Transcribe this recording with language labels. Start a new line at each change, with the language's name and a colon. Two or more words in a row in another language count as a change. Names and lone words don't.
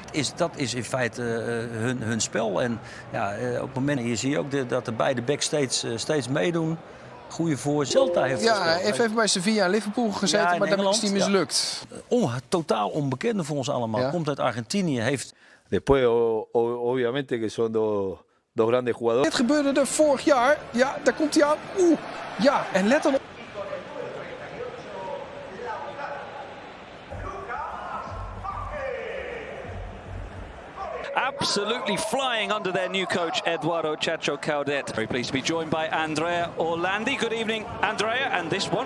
Dutch: Dat is in feite hun spel. En ja, op het moment hier zie je ook dat de beide backs steeds meedoen. Goede voor. Stelta heeft hij heeft even bij Sevilla en Liverpool gezeten, maar daar is hij mislukt. Totaal onbekende voor ons allemaal. Ja. Komt uit Argentinië, heeft...
Spanish: Después, obviamente, que son dos grandes jugadores.
Dutch: Dit gebeurde er vorig jaar. Ja, daar komt hij aan. Ja, en let dan op.
English: Absolutely flying under their new coach, Eduardo Chacho Caudet. Very pleased to be joined by Andrea Orlandi. Good evening, Andrea. And this one,